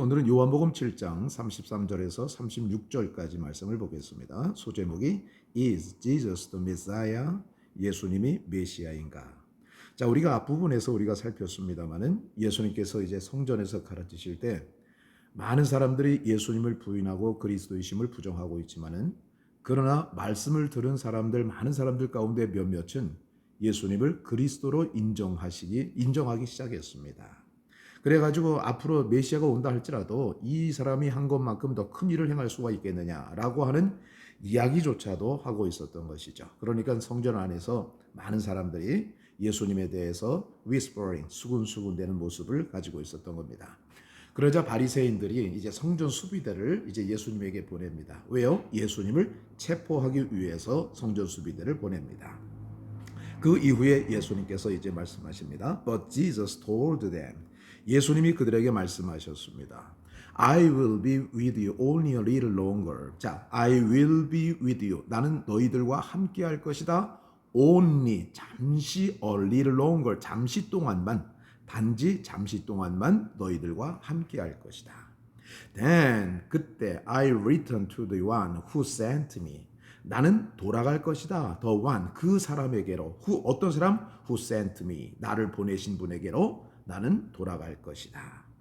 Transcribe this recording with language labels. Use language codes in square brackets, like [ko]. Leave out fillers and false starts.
[ko] 오늘은 요한복음 7장 33절에서 36절까지 말씀을 보겠습니다. [en] 소제목이 Is Jesus the Messiah? [ko] 예수님이 메시아인가? 자, 우리가 앞부분에서 우리가 살폈습니다마는 예수님께서 이제 성전에서 가르치실 때 많은 사람들이 예수님을 부인하고 그리스도이심을 부정하고 있지만은 그러나 말씀을 들은 사람들 많은 사람들 가운데 몇몇은 예수님을 그리스도로 인정하기 시작했습니다. 그래가지고 앞으로 메시아가 온다 할지라도 이 사람이 한 것만큼 더 큰 일을 행할 수가 있겠느냐라고 하는 이야기조차도 하고 있었던 것이죠. 그러니까 성전 안에서 많은 사람들이 예수님에 대해서 whispering, 수군수군대는 모습을 가지고 있었던 겁니다. 그러자 바리새인들이 이제 성전 수비대를 이제 예수님에게 보냅니다. 왜요? 예수님을 체포하기 위해서 성전 수비대를 보냅니다. 그 이후에 예수님께서 이제 말씀하십니다. [en] But Jesus told them. [ko] 예수님이 그들에게 말씀하셨습니다. [en] I will be with you only a little longer. 자, I will be with you. [ko] 나는 너희들과 함께 할 것이다. [en] Only, [ko] 잠시 [en] a little longer. [ko] 잠시 동안만, 단지 잠시 동안만 너희들과 함께 할 것이다. [en] Then, [ko] 그때 [en] I return to the one who sent me. [ko] 나는 돌아갈 것이다. [en] The one, [ko] 그 사람에게로. 어떤 사람? [en] Who sent me. [ko] 나를 보내신 분에게로 나는 돌아갈 것이다.